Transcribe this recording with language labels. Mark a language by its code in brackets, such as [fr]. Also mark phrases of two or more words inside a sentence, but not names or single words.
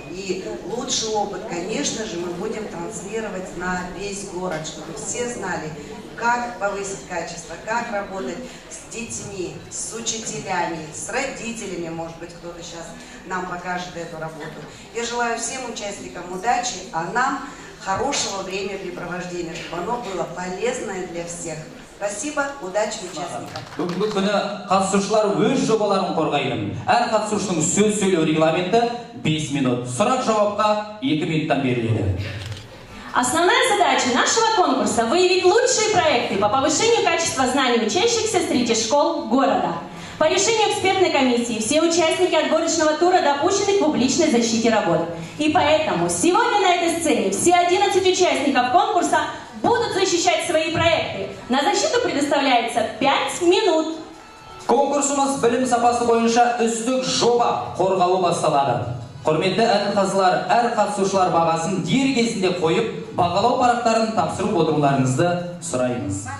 [ru] И лучший опыт, конечно же, мы будем транслировать на весь город, чтобы все знали, как повысить качество, как работать с детьми, с учителями, с родителями, может быть, кто-то сейчас нам покажет эту работу. Я желаю всем участникам удачи, а нам хорошего времяпрепровождения, чтобы оно было полезное для всех. Спасибо, удачи участникам. [kk] Бүгінгі күні қатысушылар өз жобаларын қорғайды. Әр қатысушының сөз сөйлеу регламенті 5 минут. Сұрақ-жауапқа 2 минуттан беріледі. [ru] Основная задача нашего конкурса – выявить лучшие проекты по повышению качества знаний учащихся среди школ города. По решению экспертной комиссии все участники отборочного тура допущены к публичной защите работ. И поэтому сегодня на этой сцене все 11 участников конкурса будут защищать свои проекты. На защиту предоставляется 5 минут. [kk] Конкурсымыз білім сапасы бойынша үздік жоба қорғауы басталады. Құрметті әділ-қазылар, әр қатысушылар бағасын дер кезінде қойып, бағалау парақтарын тапсырып отыруларыңызды сұраймыз.